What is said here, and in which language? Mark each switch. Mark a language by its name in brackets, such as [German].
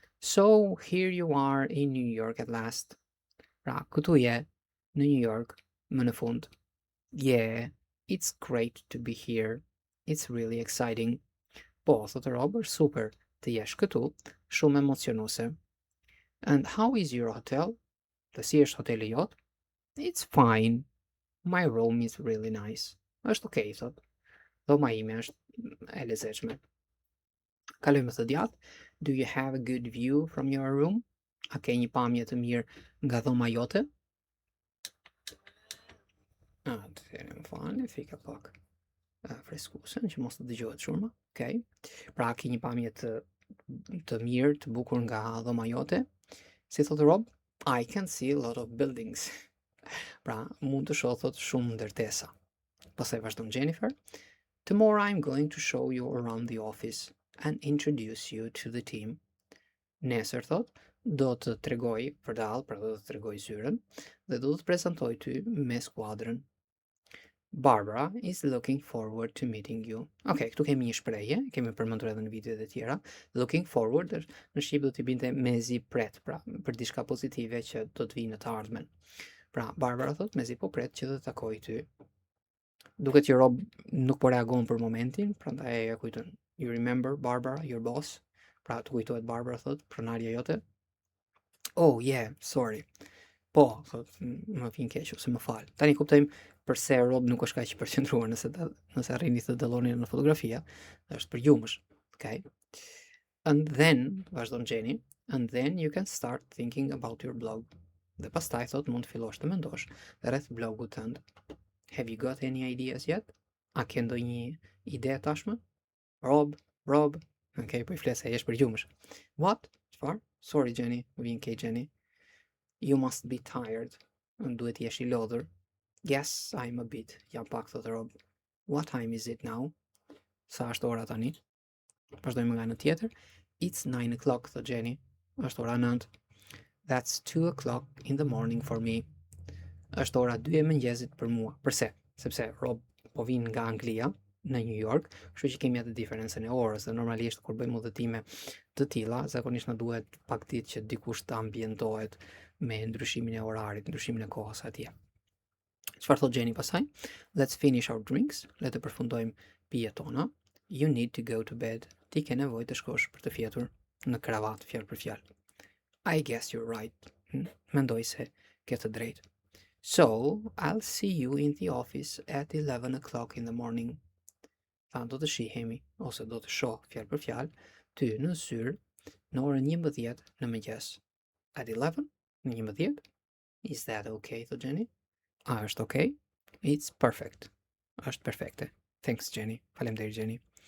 [English] So here you are in New York at last. [Albanian] Pra, këtu je në New York më në fund. [English] Yeah, it's great to be here. It's really exciting. [Albanian] Po, thotë Rob, është super të jesh këtu, shumë emocionuese. [English] And how is your hotel? [Albanian] Të si është hoteli jot? [English] It's fine. My room is really nice. [Albanian] Është okay, thot. Dhoma ime është e lezetshme. Kalojmë të djathtë. [English] Do you have a good view from your room? [Albanian] A ke një pamje të mirë nga dhoma jote? Atëherë më falni, fika pak freskuesen që mos të dëgjohet shumë. Okay. Pra ke një pamje të mirë, të bukur nga dhoma jote. Si thotë Rob? [English] I can see a lot of buildings. [Albanian] Pra, mund të shoh thot shumë ndërtesa. Pastaj vazhdon Jennifer. [English] Tomorrow I'm going to show you around the office and introduce you to the team. [Albanian] Nesër thot, do të tregoj përdallë, pra do të tregoj zyrën dhe do të prezantoj ty me skuadrën. [English] Barbara is looking forward to meeting you. [Albanian] Okay, këtu kemi një shprehje, kemi përmendur edhe në videot e tjera. Looking forward në shqip do t'i binte mezi pret, pra për diçka pozitive që do të vijë në të ardhmen. Pra Barbara thot mezi po pret që të takoj ty. Duket që Rob nuk po reagon për momentin, prandaj ja kujton. [English] You remember Barbara, your boss? [Albanian] Pra të kujtohet Barbara thot, pronarja jote. [English] Oh yeah, sorry. [Albanian] Po, thot, më vjen keq ose më fal. Tani kuptojmë përse Rob nuk është kaq i përqendruar nëse arrini të dalloni në fotografia, është për gjumësh. [English] Okay? And then, [Albanian] vazhdon [English] Jenny, and then you can start thinking about your blog. [Albanian] Dhe pastaj thot mund të fillosh të mendosh rreth blogut tënd. [English] Have you got any ideas yet? [Albanian] A ke ndonjë ide tashmë? Rob. Okay, po I flas ai është për gjumësh. [English] What? [Albanian] Çfarë? [English] Sorry Jenny, [Albanian] më vjen keq Jenny. [English] You must be tired. [Albanian] Duhet të jesh I lodhur. [English] Yes, I'm a bit. [Albanian] Jam pak, thotë Rob. [English] What time is it now? [Albanian] Sa është ora tani? Vazhdojmë nga ana tjetër. [English] It's 9 o'clock, [Albanian] thotë Jenny. Është ora 9. [English] That's 2 o'clock in the morning for me. [Albanian] Është ora 2 e mëngjesit për mua. Përse? Sepse Rob po vin nga Anglia në New York, kështu që kemi atë diferencën e orës dhe normalisht kur bëjmë udhëtime të tilla, zakonisht na duhet pak ditë që dikush të ambientohet me ndryshimin e orarit, ndryshimin e kohës atje. Çfarë thot Jenny pasaj? [English] Let's finish our drinks. [Albanian] Le të përfundojmë pijet tona. [English] You need to go to bed. [Albanian] Ti ke nevojë të shkosh për të fjetur në kravat, fjalë për fjalë. [English] I guess you're right. [Albanian] Mendoj se ke të drejtë. [English] So, I'll see you in the office at 11 o'clock in the morning. [Albanian] Tha do të shihemi, ose do të shoh fjalë për fjalë, ty në zyrë në orën 11 në mëngjes. [English] At 11? [Albanian] Në 11? [English] Is that okay, [Albanian] thot Jenny? A është okay? [English] It's perfect. [Albanian] Është perfekte. [English] Thanks, Jenny. [Albanian] Faleminderit, Jenny.